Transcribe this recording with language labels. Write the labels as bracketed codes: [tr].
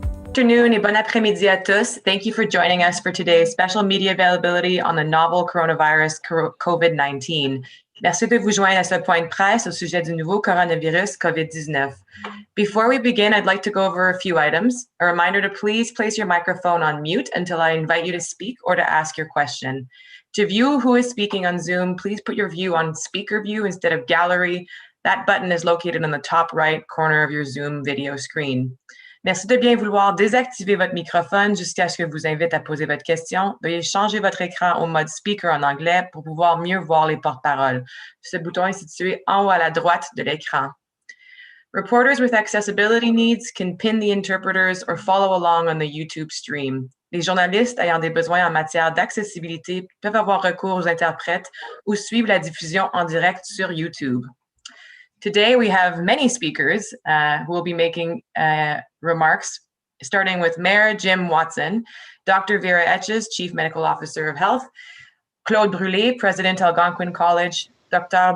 [en] Afternoon [fr] et bon après-midi à tous. [en] Thank you for joining us for today's special media availability on the novel coronavirus COVID-19. [fr] Merci de vous joindre à ce point de presse au sujet du nouveau coronavirus COVID-19. [en] Before we begin, I'd like to go over a few items. A reminder to please place your microphone on mute until I invite you to speak or to ask your question. To view who is speaking on Zoom, please put your view on speaker view instead of gallery. That button is located on the top right corner of your Zoom video screen. [fr] Merci de bien vouloir désactiver votre microphone jusqu'à ce que je vous invite à poser votre question. Veuillez changer votre écran au mode speaker en anglais pour pouvoir mieux voir les porte-paroles. Ce bouton est situé en haut à la droite de l'écran. [en] Reporters with accessibility needs can pin the interpreters or follow along on the YouTube stream. [fr] Les journalistes ayant des besoins en matière d'accessibilité peuvent avoir recours aux interprètes ou suivre la diffusion en direct sur YouTube. [en] Today, we have many speakers who will be making remarks, starting with Mayor Jim Watson, Dr. Vera Etches, Chief Medical Officer of Health, Claude Brûlé, President Algonquin College, Dr.